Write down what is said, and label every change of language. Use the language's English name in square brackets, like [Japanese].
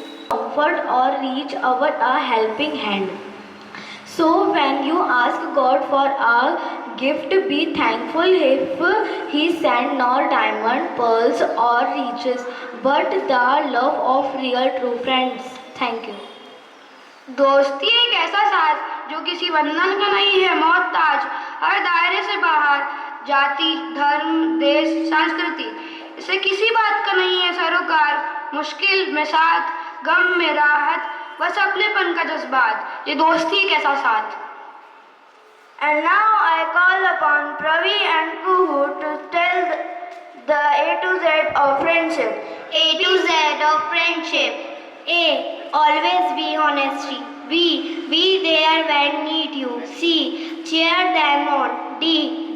[English] comfort or reach out a helping hand. So when you ask God for a gift, be thankful if He sent not diamond, pearls or riches, but the love of real true friends. Thank you. [Hindi] दोस्ती एक ऐसा साथ जो किसी बंधन का नहीं है, मोहताज हर दायरे से बाहर, जाति, धर्म, देश, संस्कृति, इसे किसी बात का नहीं है सरोकार, मुश्किल में साथ, गम में राहत, बस अपनेपन का जज्बात, ये दोस्ती एक ऐसा साथ. [English] And now I call upon Pravi and Kuhu to tell the A to Z of friendship. A to Z of friendship. A. Always be honesty. B. Be there when need you. C. Cheer them on. D.